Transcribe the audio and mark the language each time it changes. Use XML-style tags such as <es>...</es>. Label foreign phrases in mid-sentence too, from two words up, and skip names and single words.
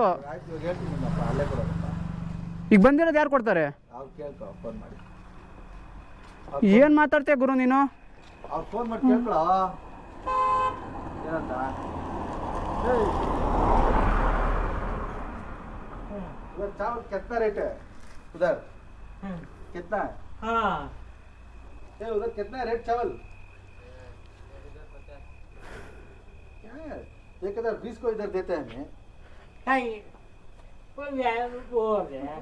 <kn>ಆಯ್ತು, ಇವಾಗ ಹೇಳ್ತೀನಿ ನಿನ್ನಪ್ಪ, ಅಲ್ಲೇ ಕೊಡೋದಪ್ಪ. ಈಗ ಬಂದಿರೋದು ಯಾರು ಕೊಡ್ತಾರೆ? ಅವ್ರು ಕೇಳ್ಕೊ, ಫೋನ್ ಮಾಡಿ. ಏನು ಮಾತಾಡ್ತೀಯ ಗುರು ನೀನು? ಅವ್ರು ಫೋನ್ ಮಾಡಿ ಕೇಳ್ಕೊಳ ಏನಂತ.</kn> <hi>उधर चावल कितना रेट है उधर? कितना है? हाँ उधर कितना है रेट चावल? क्या है 1020 को इधर देते हैं हमें। नहीं कोई बोल रहे हैं</hi>